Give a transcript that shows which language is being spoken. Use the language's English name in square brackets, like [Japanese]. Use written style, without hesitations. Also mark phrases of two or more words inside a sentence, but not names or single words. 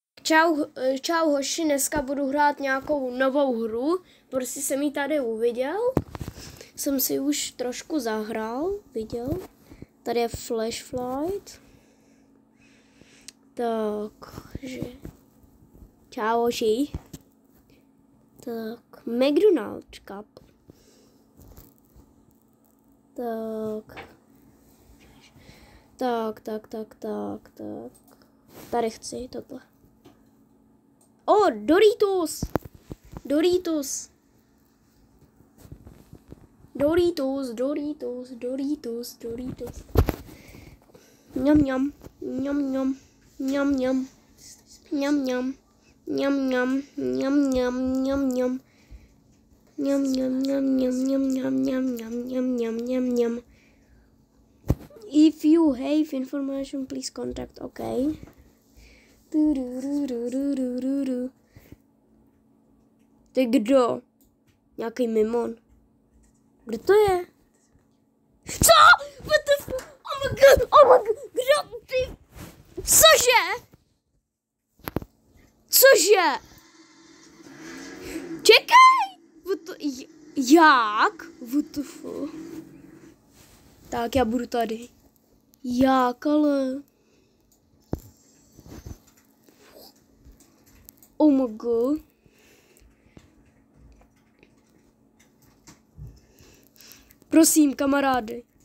[Czech] Čau hoši, dneska budu hrát nějakou novou hru, prostě jsem ji tady uviděl, jsem si už trošku zahrál, viděl, tady je Flashlight, takže, čau hoši, tak, McDonald's Cup, tak, tady chci tohle. Doritos. Mňam. [English] If you have information, please contact. [Czech] Okay. Ty kdo? Nějaký mimon. Kdo to je? Co? [English] What the fuck? Oh my god! [Czech] Kdo ty? Cože? Čekaj! Jak? [English] What the fuck? [Czech] Tak, já budu tady. Jak ale? [English] Oh my god. [Czech] Prosím, kamarády.